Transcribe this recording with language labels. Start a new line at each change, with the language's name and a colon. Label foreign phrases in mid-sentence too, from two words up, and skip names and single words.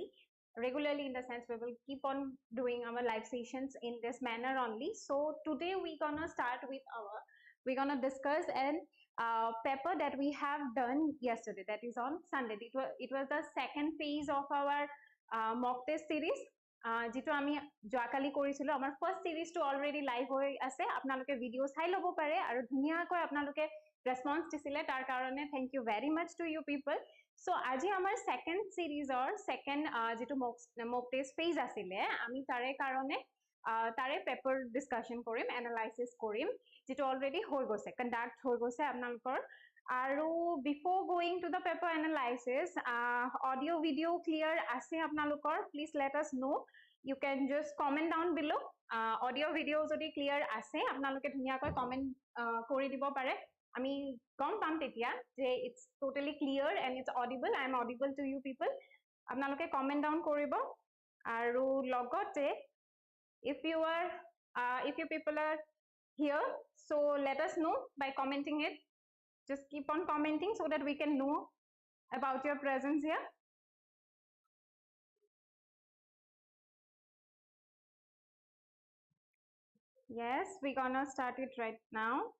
English: Regularly, in the sense, we will keep on doing our live sessions in this manner only. So, today we're gonna start with we're gonna discuss an paper that we have done yesterday, that is on Sunday. It was the second phase of our mock test series.
Assamese: যেটো আমি যোৱাকালি কৰিছিলো আমাৰ ফাৰ্স্ট সিৰিজটো অলৰেডি লাইভ হৈ আছে আপোনালোকে ভিডিও চাই ল'ব পাৰে আৰু ধুনীয়াকৈ আপোনালোকে ৰেসপন্স দিছিলে তাৰ কাৰণে
English: thank you very much to you people so
Assamese: আজি আমাৰ সেকেন্ড সিৰিজৰ সেকেন্ড যেটো
English: mock test phase
Assamese: আছিলে আমি তাৰে কাৰণে তাৰে
English: paper discussion
Assamese: কৰিম এনালাইসিস কৰিম যেটো অলৰেডি হৈ গৈছে কন্ডাক্ট হৈ গৈছে আপোনালোকৰ আৰু
English: before going to the paper analysis audio video clear
Assamese: আছে আপোনালোকৰ
English: please let us know you can just comment down below audio video
Assamese: যদি ক্লিয়াৰ আছে আপোনালোকে ধুনীয়াকৈ কমেন্ট কৰি দিব পাৰে আমি গম পাম তেতিয়া যে
English: it's totally clear and it's audible I am audible to you people
Assamese: আপোনালোকে
English: comment down
Assamese: কৰিব আৰু লগতে
English: if you people are here, so let us know by commenting it. Just keep on commenting so that we can know about your presence here. Yes, we're gonna start it right now.